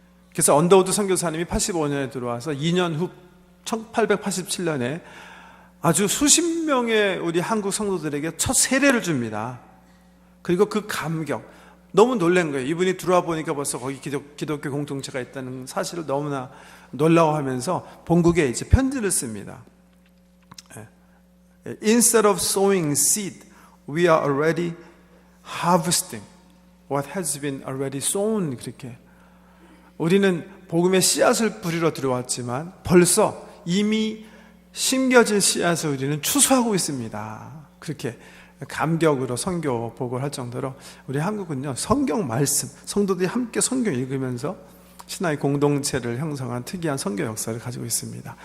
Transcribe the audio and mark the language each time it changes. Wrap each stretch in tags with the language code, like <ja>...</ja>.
<ko>그래서 언더우드 선교사님이 85년에 들어와서 2년 후 1887년에 아주 수십 명의 우리 한국 성도들에게 첫 세례를 줍니다. 그리고 그 감격, 너무 놀란 거예요. 이분이 들어와 보니까 벌써 거기 기독교 공동체가 있다는 사실을 너무나 놀라워하면서 본국에 이제 편지를 씁니다.</ko> <en>Instead of sowing seed, we are already harvesting what has been already sown.</en> <ko>그렇게 우리는 복음의 씨앗을 뿌리러 들어왔지만 벌써 이미 심겨진 씨앗을 우리는 추수하고 있습니다. 그렇게 감격으로 선교 보고를 할 정도로 우리 한국은요, 성경 말씀, 성도들이 함께 성경 읽으면서 신앙의 공동체를 형성한 특이한 선교 역사를 가지고 있습니다.</ko>